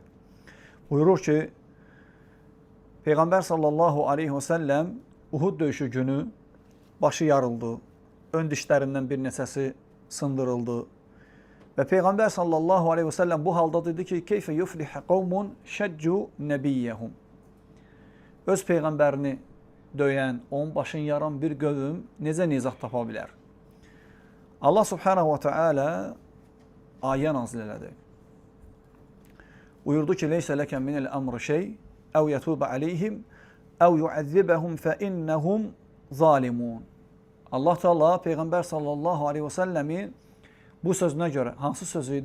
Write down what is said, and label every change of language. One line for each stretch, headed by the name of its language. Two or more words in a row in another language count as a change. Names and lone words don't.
Azerbaijani: Buyurur ki, Peyğəmbər
Arabic: صلى الله عليه وسلم
Azerbaijani: Uhud döyüşü günü başı yarıldı, ön dişlərindən bir neçəsi sındırıldı. Və Peyğəmbər
Arabic: صلى الله عليه وسلم
Azerbaijani: bu halda dedi ki,
Arabic: كيف يفلح قوم شجوا نبيهم.
Azerbaijani: Öz Peyğəmbərini döyən, onun başını yaran bir qövm necə nizah tapa bilər? Allah
Arabic: سبحانه وتعالى
Azerbaijani: ayə nazil elədi. Buyurdu ki,
Arabic: ليس لك من الأمر شيء أو يتوب عليهم أو يعذبهم فإنهم ظالمون.
Azerbaijani: Allah Teala Peyğəmbər
Arabic: صلى الله عليه وسلم
Azerbaijani: bu sözünə görə, hansı söz idi?